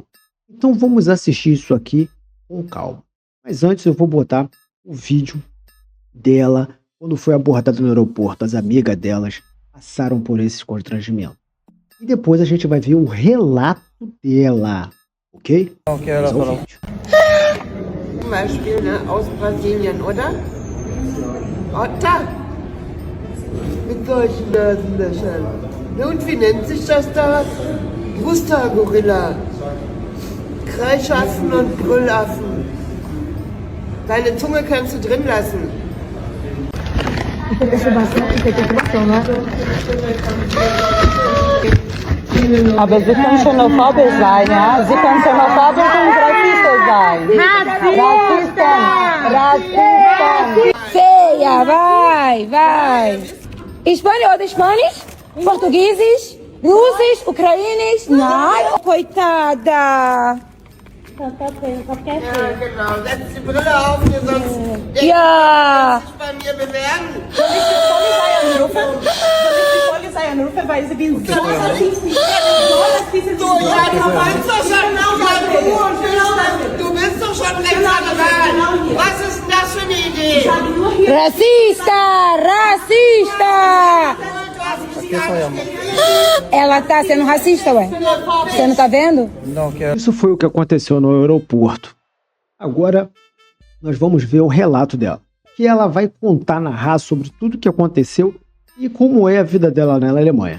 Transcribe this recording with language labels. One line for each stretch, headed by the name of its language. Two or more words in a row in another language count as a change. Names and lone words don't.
Portuguese: Então vamos assistir isso aqui com calma. Mas antes eu vou botar o vídeo dela quando foi abordada no aeroporto. As amigas delas passaram por esse constrangimento. E depois a gente vai ver o relato dela, ok? Okay, ela falou.
German: Zum Beispiel, ne, aus Brasilien, oder? Da! Mit solchen Nasenlöchern. Ne, und wie nennt sich das da? Brusthaargorilla. Kreischaffen und Brüllaffen. Deine Zunge kannst du drin lassen. Aber Sie können xenophobisch sein, ja? Sie können xenophobisch und racistas sein.
Portuguese: Racista! Feia, vai! Espanhol, Spanish? Português?
German: Russisch? Ucrainisch?
Portuguese: Nein, coitada!
German: Ja, genau. Setz die Brille auf, hier sonst Ja! sich bei mir bewerben.
Portuguese: Vai exibir
German: Du, ja, du meinst doch schon, du bist doch schon rechtsradikal. Was ist denn das für eine Idee?
Portuguese: Racista! Ela tá sendo racista, ué. Você não tá vendo? Não, que Isso foi o que aconteceu no aeroporto. Agora nós vamos ver o relato dela, que ela vai contar, narrar sobre tudo o que aconteceu e como é a vida dela na Alemanha.